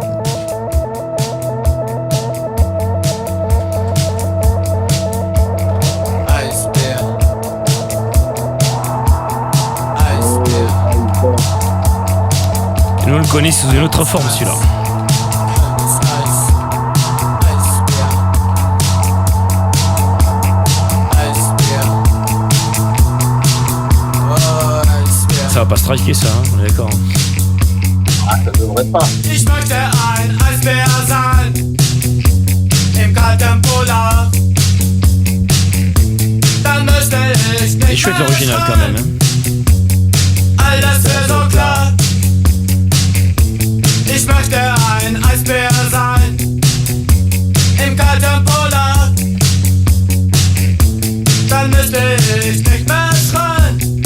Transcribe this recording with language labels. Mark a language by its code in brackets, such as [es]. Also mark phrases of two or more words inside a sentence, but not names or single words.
[fr] Nous on le connaît sous une autre forme celui-là. Ça va pas striker ça, hein, on est d'accord. Ah, ça devrait pas. [de] Ich möchte ein Eisbär sein, im kalten Polar. Dann müsste ich nicht. [fr] Et chouette l'original quand même. Hein. [de] Alles wäre so klar. Ich möchte ein Eisbär sein, im kalten Polar. Dann müsste ich nicht mehr schreien.